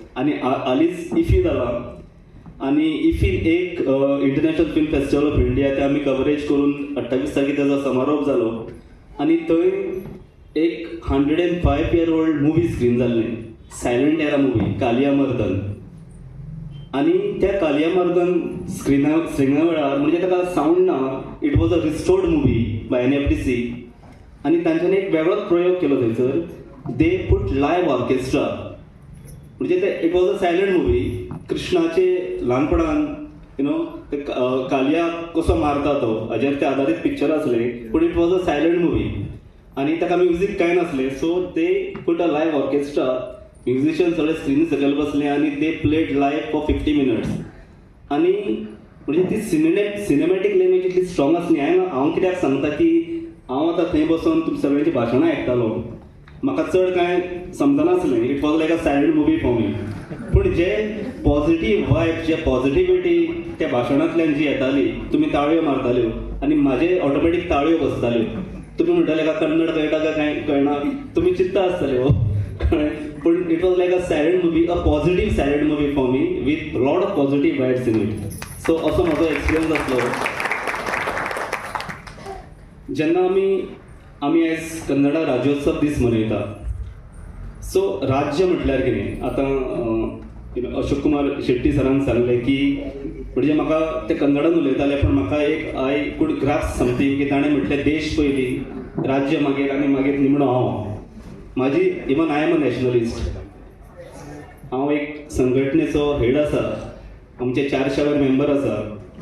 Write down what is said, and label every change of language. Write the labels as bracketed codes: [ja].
[gom] आनी हालींच इफी जाला आनी इफीन एक international film festival of India ते आमी कवरेज करून 28 तारखेक तेजो समारोप जालो. आनी थंय एक [en] 105 year old [gom] मुवी स्क्रीन जाल्लें, सायलंट एरा मुवी, कालिया मर्दन. आनी त्या कालिया मर्दन स्क्रिना वेळार म्हणजे ताका सावंड ना, [en] It was a restored movie by NFDC. [gom] आनी तांच्यांनी एक वेगळोच प्रयोग केलो थंयसर. [en] they put live orchestra, [gom] म्हणजे ते [en] It was a silent movie. [gom] कृष्णाचे ल्हानपणान ते कालिया कसो मारता तो हाजेर ते आदारीत पिक्चर आसलें, पूण [en] it was a silent movie [gom] आनी ताका म्युजीक कांय नासलें. [en] so they put a live orchestra, musician [gom] सगळे स्क्रीनी सकयल बसले आनी [en] ते played live for 50 minutes. [gom] आनी म्हणजे ती सिनेमॅटीक लँग्वेज इतली स्ट्रॉंग आसली. हांव कित्याक सांगता की हांव आतां थंय बसून तुमची सगळ्यांची भाशणां आयकतालो, म्हाका चड कांय समजनासलें. [en] It was like a silent movie for me. [gom] पूण जे पॉझिटीव वायब, जे पॉझिटिविटी त्या भाशणांतल्यान जी येताली, तुमी ताळयो मारताल्यो आनी म्हाजे ऑटोमॅटीक ताळयो बसताल्यो. तुमी म्हणटाले का कन्नड कळटा काय कांय कळना, तुमी चिंतता आसतले हो. [en] पूण it was like a silent movie, a positive silent movie for me with lot of positive vibes in it. [gom] So असो म्हाजो एक्सपिरियन्स आसलो. जेन्ना आमी आयज कन्नडा राज्योत्सव दीस मनयता. सो राज्य म्हटल्यार कितें, आतां अशोक कुमार शेट्टी सरान सांगलें की म्हणजे म्हाका ते कन्नडान उलयताले, पूण म्हाका एक [en] I could grasp something [gom] की ताणें म्हटलें देश पयलीं, राज्य मागीर आनी मागीर निमणो हांव. [en] म्हाजी even I am a nationalist. [gom] हांव एक संघटनेचो हेड आसा, आमचे 400 मेंबर आसा.